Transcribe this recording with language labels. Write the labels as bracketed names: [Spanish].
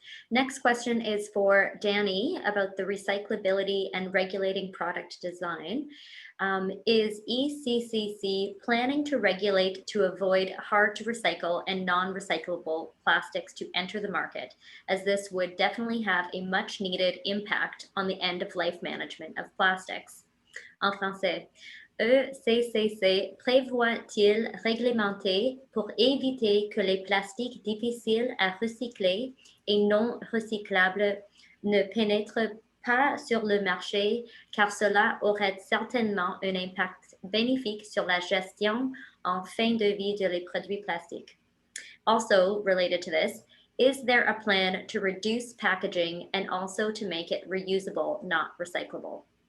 [English] Next question is for Danny about the recyclability and regulating product design. Is ECCC planning to regulate to avoid hard to recycle and non-recyclable plastics to enter the market, as this would definitely have a much needed impact on the end of life management of plastics? [French] En français, ECCC prévoit-il réglementer pour éviter que les plastiques difficiles à recycler et non recyclables ne pénètrent pas sur le marché, car cela aurait certainement un impact bénéfique sur la gestion en fin de vie de les produits plastiques? [English] Also related to this, is there a plan to reduce packaging and also to make it reusable, not recyclable?